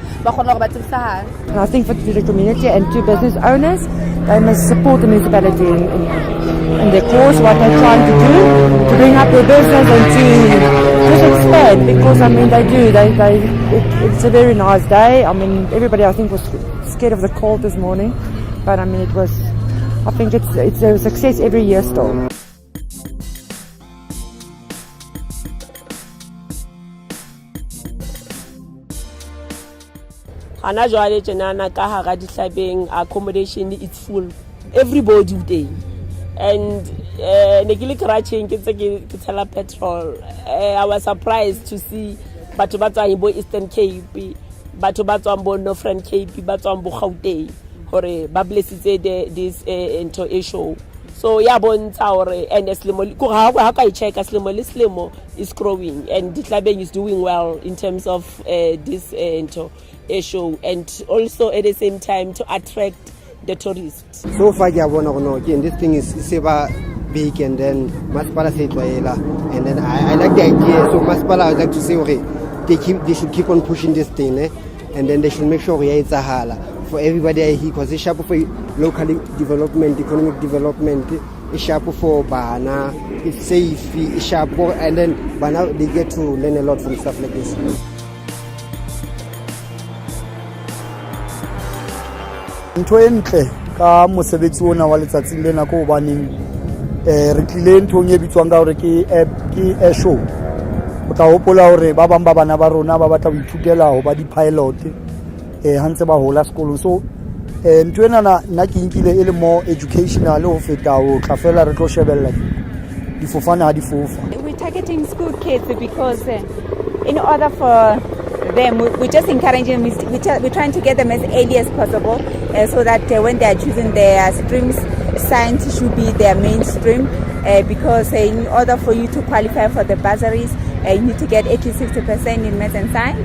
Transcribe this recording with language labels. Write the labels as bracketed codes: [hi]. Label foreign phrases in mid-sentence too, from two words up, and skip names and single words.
[en] And I think for the community and to business owners, they must support the municipality in their cause, what they're trying to do to bring up their business and to just expand, because I mean they do. It's a very nice day. I mean everybody I think was scared of the cold this morning, but I mean I think it's a success every year still. [st] Ana jwale tjenana ka hara Dihlabeng [en] accommodation it's full everybody day and [st] ne ke le crashing ke tshela petrol. [en] I was surprised to see [st] batho ba tswa bo Eastern Cape, batho ba tswa bo Northern Cape, ba tswa bo Gauteng hore ba blessitse [en] this into a show. So [st] ya bontsha hore [en] and [st] selemo ko ha ka [en] check [st] selemo le selemo [en] is growing, and Dihlabeng is doing well in terms of this airshow, and also at the same time to attract the tourists. So far, again, this thing is big, and then Masipala said and then I like the idea. So Masipala, I would like to say, okay, they should keep on pushing this thing, and then they should make sure it's a hala for everybody here, because it's sharp for local development, economic development, it's sharp for Bana, it's safe, it's sharp, and then Bana they get to learn a lot from stuff like this. [st] Ntho e ntle ka mosebetsi ona wa letsatsing lena ko hobaneng re tlile nthong e bitswang ka hore ke airshow. O tla hopola hore ba bang ba bana ba rona ba batla ho ithutela ho ba di-pilot ha ntse ba hola sekolong. So ntho ena nna ke nkile e le [en] more educational [st] ho feta ho tla fela re tlo shebella difofane ha di fofa. [en] We're targeting school kids because in order for them, we're just encouraging them, we're trying to get them as early as possible so that when they are choosing their streams, science should be their mainstream, because in order for you to qualify for the bursaries, you need to get at least 60% in maths and science.